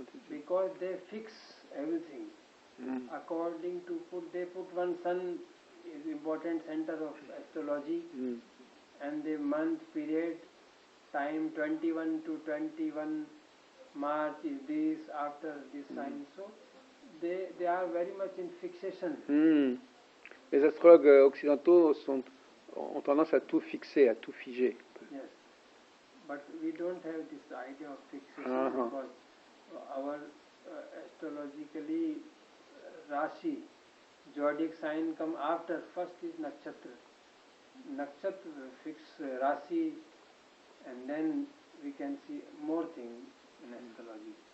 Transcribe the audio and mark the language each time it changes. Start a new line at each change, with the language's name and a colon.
English: Because they fix everything. According to they put one sun is important center of astrology, and the month period, time 21 to 21 March is this, after this sign. So they are very much in fixation.
French: Les astrologues occidentaux ont tendance à tout fixer, à tout figer.
English: Yes, but we don't have this idea of fixation because our astrologically Rashi, zodiac sign come after. First is nakshatra. Nakshatra fix Rashi, and then we can see more things in astrology.